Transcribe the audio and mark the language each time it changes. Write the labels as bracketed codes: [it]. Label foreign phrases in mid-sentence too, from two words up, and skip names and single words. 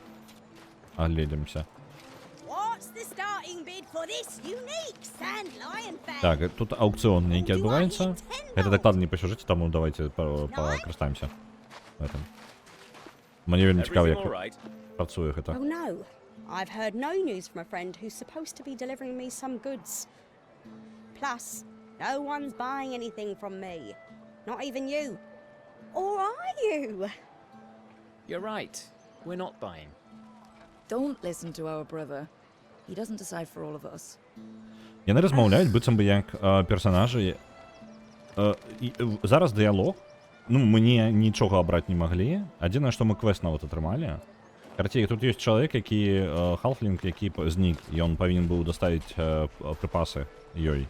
[be] Агледзімся. Так, тут аукцыён нейкі адбываецца. Гэта дакладна не па сюжэце, таму давайте пакарыстаемся гэтым. Мне вельмі цікава, як працуе гэта. [en] Oh no. I've heard no news from a friend who's supposed to be delivering me some goods. Plus, no one's buying anything from me. Not even you. Or are you? You're right. We're not buying. Don't listen to our brother. He doesn't decide for all of us. [be] Яны размаўляюць, быццам бы як персанажы. Зараз дыялог. Ну, мы нічога абраць не маглі. Адзінае, што мы квест нават атрымалі. Карацей, тут ёсць чалавек, які халфлінг, які знік, і ён павінен быў даставіць прыпасы ёй.